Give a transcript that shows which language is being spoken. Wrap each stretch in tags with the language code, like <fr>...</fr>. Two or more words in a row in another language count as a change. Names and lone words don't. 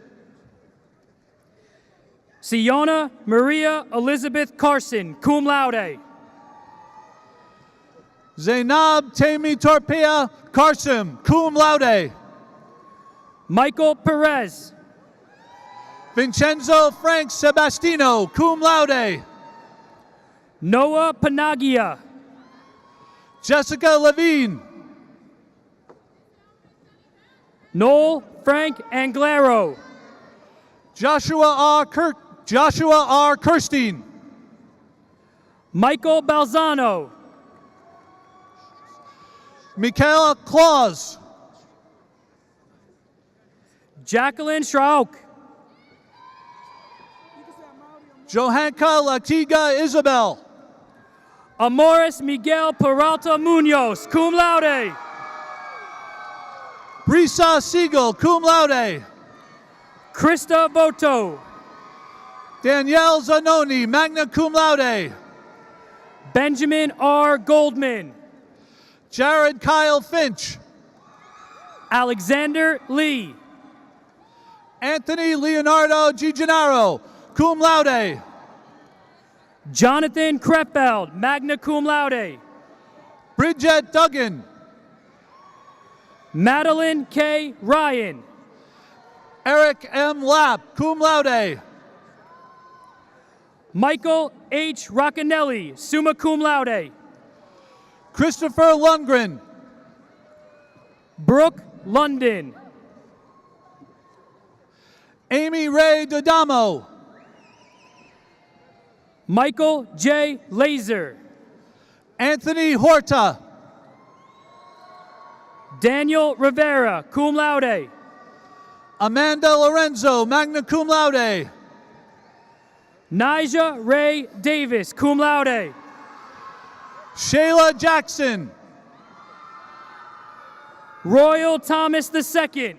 <en>Siona Maria Elizabeth Carson,</en> <la>cum laude.</la> <en>Zainab Tami Torpia Carson,</en> <la>cum laude.</la> <en>Michael Perez. Vincenzo Frank Sebastino,</en> <la>cum laude.</la> <en>Noah Panagia. Jessica Levine. Noel Frank Anglero. Joshua R. Kirstein. Michael Balzano. Michaela Claus. Jacqueline Schrauk. Johanka Latiga Isabel. Amoris Miguel Peralta Munoz,</en> <la>cum laude.</la> <en>Brisa Siegel,</en> <la>cum laude.</la> <en>Krista Voto.</en> <la>Danielle Zanoni, magna cum laude.</la> <en>Benjamin R. Goldman. Jared Kyle Finch. Alexander Lee. Anthony Leonardo Giugiaro,</en> <la>cum laude. Jonathan Krefeld, magna cum laude.</la> <en>Bridget Duggan. Madeline K. Ryan. Eric M. Lapp,</en> <la>cum laude.</la> <en>Michael H.</en> <la>Roccanelli, summa cum laude.</la> <en>Christopher Lundgren. Brooke London. Amy Ray Dodamo. Michael J. Laser. Anthony Horta. Daniel Rivera,</en> <la>cum laude. Amanda Lorenzo, magna cum laude.</la> <en>Nija Ray Davis,</en> <la>cum laude.</la> <en>Shayla Jackson. Royal Thomas II.</en>